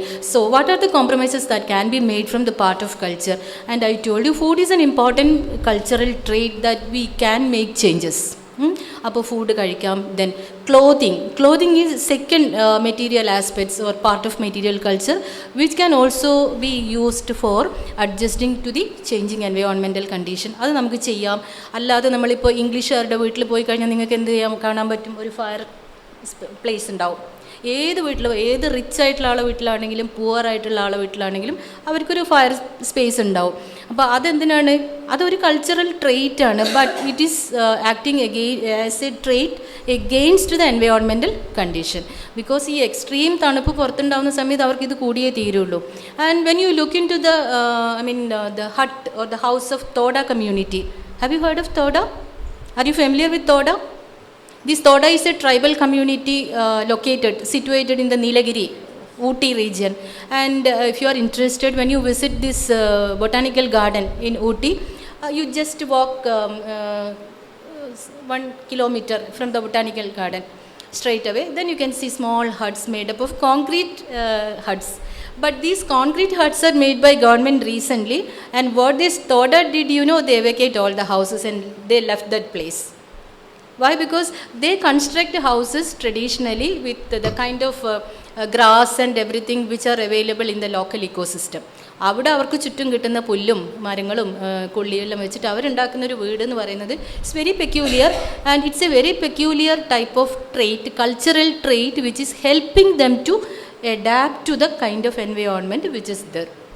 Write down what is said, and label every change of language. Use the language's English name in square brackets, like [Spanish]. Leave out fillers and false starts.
[English] So what are the compromises that can be made from the part of culture? And I told you food is an important cultural trait that we can make changes. [Malayalam] അപ്പോൾ food കഴിക്കാം. [English] Then clothing is second material aspects or part of material culture which can also be used for adjusting to the changing environmental condition. [Malayalam] അത് നമുക്ക് ചെയ്യാം. അല്ലാതെ നമ്മളിപ്പോൾ ഇംഗ്ലീഷുകാരുടെ വീട്ടിൽ പോയി കഴിഞ്ഞാൽ നിങ്ങൾക്ക് എന്ത് ചെയ്യാൻ കാണാൻ പറ്റും? ഒരു ഫയർ പ്ലേസ് ഉണ്ടാവും. ഏത് വീട്ടിലും, ഏത് റിച്ച് ആയിട്ടുള്ള ആളെ വീട്ടിലാണെങ്കിലും പുവർ ആയിട്ടുള്ള ആളെ വീട്ടിലാണെങ്കിലും അവർക്കൊരു ഫയർ സ്പേസ് ഉണ്ടാവും. അപ്പോൾ അതെന്തിനാണ്? അതൊരു കൾച്ചറൽ ട്രെയ്റ്റ് ആണ്. [English] But it is acting as a trait against the environmental condition. [Malayalam] Because ഈ എക്സ്ട്രീം തണുപ്പ് പുറത്തുണ്ടാകുന്ന സമയത്ത് അവർക്ക് ഇത് കൂടിയേ തീരുള്ളൂ. [English] And when you look in to the hut or the house of Toda community. Have you heard of Toda? Are you familiar with Toda? This Toda is a tribal community situated in the Nilagiri, Ooty region. And if you are interested, when you visit this botanical garden in Ooty, you just walk 1 kilometer from the botanical garden straight away. Then you can see small huts made up of concrete huts. But these concrete huts are made by government recently. And what this Toda did, they vacate all the houses and they left that place. Why? Because they construct houses traditionally with the kind of grass and everything which are available in the local ecosystem. [Malayalam] അവിടെ അവർക്ക് ചുറ്റും കിട്ടുന്ന പുല്ലും മരങ്ങളും കൊള്ളിയെല്ലാം വെച്ചിട്ട് അവരുണ്ടാക്കുന്നൊരു വീട് എന്ന് പറയുന്നത് [English] It's very peculiar. And it's a very peculiar type of trait, cultural trait which is helping them to adapt to the kind of environment which is there.